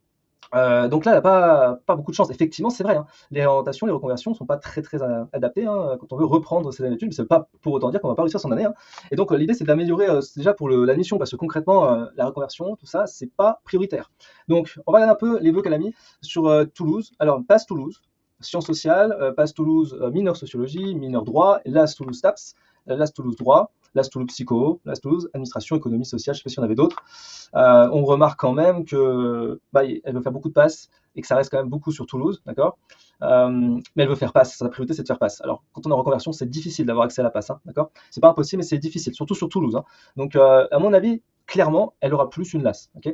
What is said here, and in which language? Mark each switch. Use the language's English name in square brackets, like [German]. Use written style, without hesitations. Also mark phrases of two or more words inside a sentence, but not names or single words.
[French] Donc là, elle n'a pas beaucoup de chance. Effectivement, c'est vrai, hein, les réorientations, les reconversions ne sont pas très adaptées hein, quand on veut reprendre ses années d'études, mais ce n'est pas pour autant dire qu'on ne va pas réussir son année. Hein. Et donc l'idée, c'est d'améliorer déjà pour la mission, parce que concrètement, la reconversion, tout ça, c'est pas prioritaire. Donc on va regarder un peu les vœux qu'elle a mis sur Toulouse. Alors, passe Toulouse, sciences sociales, passe Toulouse, mineur sociologie, mineur droit, LAS Toulouse STAPS, LAS Toulouse droit, LAS Toulouse psycho, LAS Toulouse administration, économie sociale, je ne sais pas s'il y en avait d'autres. On remarque quand même que elle veut faire beaucoup de passes et que ça reste quand même beaucoup sur Toulouse, d'accord. Mais elle veut faire passe, sa priorité c'est de faire passe. Alors quand on est en reconversion, c'est difficile d'avoir accès à la passe, hein, d'accord. C'est pas impossible, mais c'est difficile, surtout sur Toulouse. Hein. Donc à mon avis, clairement, elle aura plus une LAS, ok.